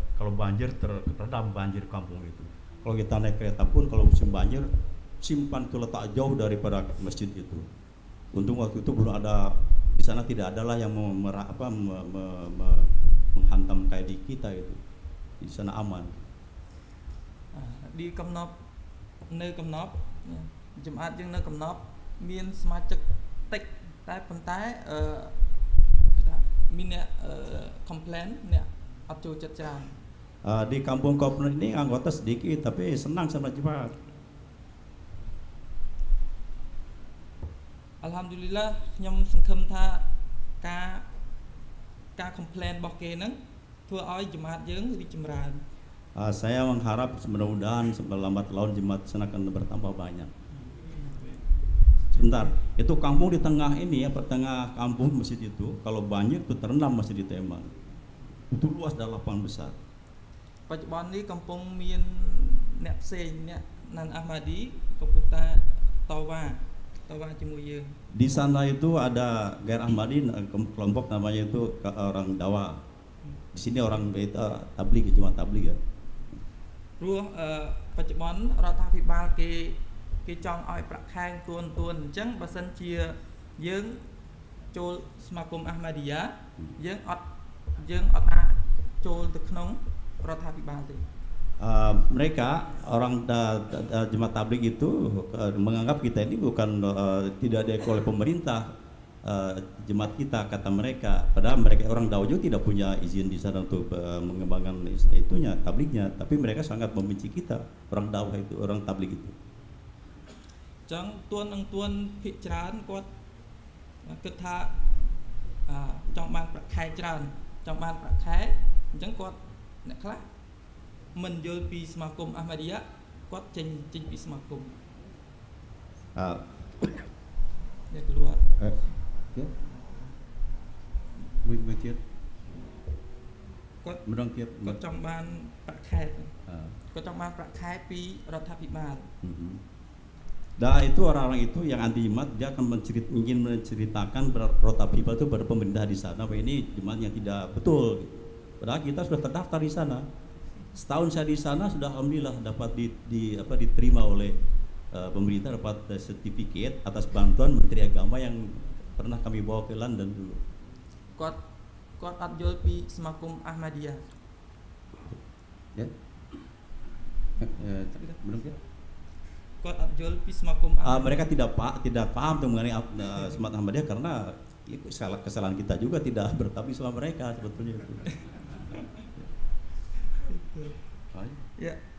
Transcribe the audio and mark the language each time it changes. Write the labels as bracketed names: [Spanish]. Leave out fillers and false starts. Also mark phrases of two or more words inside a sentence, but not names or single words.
[Indonesian] Kalau banjir terendam banjir kampung itu. Kalau kita naik kereta pun kalau musim banjir, simpan itu letak jauh daripada masjid itu. Untung waktu itu belum ada, di sana tidak adalah yang menghantam kayak di kita itu. Di sana aman. [Khmer] Di Komnop, nơi Komnop, Jemaat យើង នៅ Komnop មានសមាជិកតិចតែប៉ុន្តែមានអ្នក complain អ្នកអត់ចូលចិត្តច្រើន [Indonesian] Di kampung Komnop ini anggota sedikit tapi senang sama jemaat. [Khmer] Alhamdulillah ខ្ញុំសង្ឃឹមថាការ complain របស់គេហ្នឹងធ្វើឲ្យចមាតយើងរីកចម្រើន [Indonesian] Saya mengharap mudah-mudahan lambat laun jemaat sana akan bertambah banyak. Sebentar, itu kampung di tengah ini ya, tengah kampung masjid itu, kalau banjir itu terendam masjid di Teman. Itu luas dan lapangan besar. [Khmer] បច្ចុប្បន្ននេះកំពុងមានអ្នកផ្សេងអ្នកណានអាហ្មាឌីកំពុងតែតវ៉ាជាមួយយើង [Indonesian] Di sana itu ada Gair Ahmadi, kelompok namanya itu orang Dawa. Di sini orang itu tabligh, cuma tabligh ya. [Khmer] ព្រោះបច្ចុប្បន្នរដ្ឋាភិបាលគេចង់ឲ្យប្រាក់ខែទួនអញ្ចឹងបើសិនជាយើងចូលសមាគមអាហ្មាឌីយ៉ាយើងអត់អាចចូលទៅក្នុងរដ្ឋាភិបាលទេ [Indonesian] Mereka orang jemaat tabligh itu menganggap kita ini bukan tidak diakui oleh pemerintah jemaat kita, kata mereka. Padahal mereka orang Dawa juga tidak punya izin di sana untuk mengembangkan itunya tablighnya, tapi mereka sangat membenci kita orang Dawa itu, orang tabligh itu. [Khmer] ចឹងទួនភាគច្រើនគាត់គិតថាចង់បានប្រាក់ខែច្រើនចង់បានប្រាក់ខែអញ្ចឹងគាត់អ្នកខ្លះមិនយល់ពីសមាគមអាហ្មាឌីយ៉ាគាត់ចេញពីសមាគម អ្នកkeluarគាត់ចង់បានប្រាក់ខែគាត់ចង់បានប្រាក់ខែពីរដ្ឋាភិបាល [Indonesian] Dan itu orang-orang itu yang anti jemaat, dia akan ingin menceritakan Rotapipa itu pada pemerintah di sana bahwa ini jemaat yang tidak betul. Padahal kita sudah terdaftar di sana. Setahun saya di sana sudah alhamdulillah dapat diterima oleh pemerintah, dapat sertifikat atas bantuan Menteri Agama yang pernah kami bawa ke London dulu. [Khmer] គាត់អត់យល់ពីសមាគមអាហ្មាឌីយ៉ា [Indonesian] Ya. Belum ya? Mereka tidak paham mengenai Jemaat Ahmadiyah karena kesalahan kita juga tidak bertabligh sama mereka sebetulnya itu. Ya.